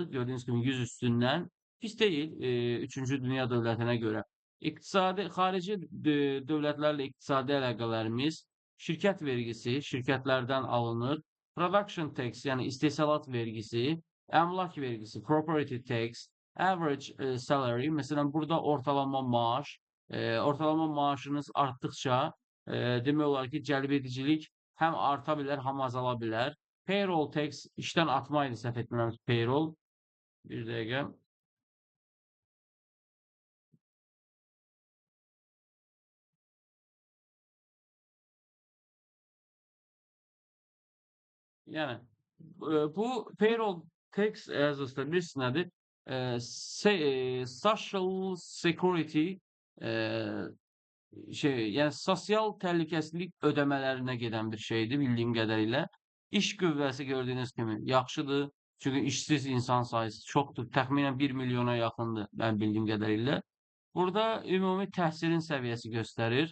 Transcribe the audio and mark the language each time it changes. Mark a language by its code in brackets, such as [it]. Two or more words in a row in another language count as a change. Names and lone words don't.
[az] Gördüyünüz kimi 100 üstündən. Pis deyil 3-cü dünya dövlətinə görə. Xarici dövlətlərlə iqtisadi əlaqələrimiz şirkət vergisi, şirkətlərdən alınır. [en] Production tax, [az] yəni istehsalat vergisi, əmlak vergisi, [en] property tax, average salary, [az] məsələn, burada ortalama maaş, ortalama maaşınız artdıqca demək olar ki, cəlbedicilik həm arta bilər, həm azala bilər. [en] Payroll tax [az] işdən atma idi səhv etmirəmsə payroll. Bir dəqiqə. Yəni bu [en] payroll tax [az] əzasında bilirsiniz nədir? [en] Social security [az] eee yəni sosial təhlükəsizlik ödəmələrinə gedən bir şeydir bildiyim qədərilə. İş qüvvəsi gördüyünüz kimi yaxşıdır. Çünki işsiz insan sayısı çoxdur. Təxminən 1 milyona yaxındır mən bildiyim qədərilə. Burada ümumi təhsilin səviyyəsi göstərir.